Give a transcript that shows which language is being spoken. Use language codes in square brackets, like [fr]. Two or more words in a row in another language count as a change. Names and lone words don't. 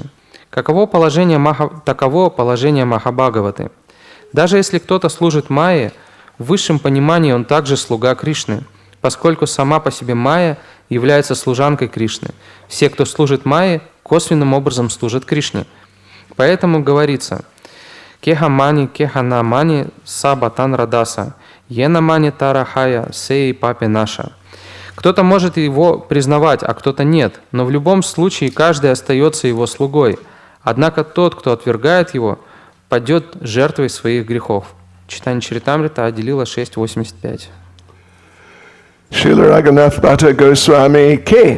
[ru] Таково положение Махабхагаваты. Даже если кто-то служит Майе, в высшем понимании он также слуга Кришны, поскольку сама по себе Майя является служанкой Кришны. Все, кто служит Майе, косвенным образом служат Кришне. Поэтому говорится: [bn] «কেহ মানি, কেহ না মানি, সবাতান রাদাসা, এনা মানি তারাহায়া, সেই পাপে নাশ». [ru] Кто-то может его признавать, а кто-то нет, но в любом случае каждый остается его слугой. Однако тот, кто отвергает его, падет жертвой своих грехов. Чайтанья Чаритамрита, Адилила 6.85. [hi] Srila Raghunath Bhatta Goswami Ki.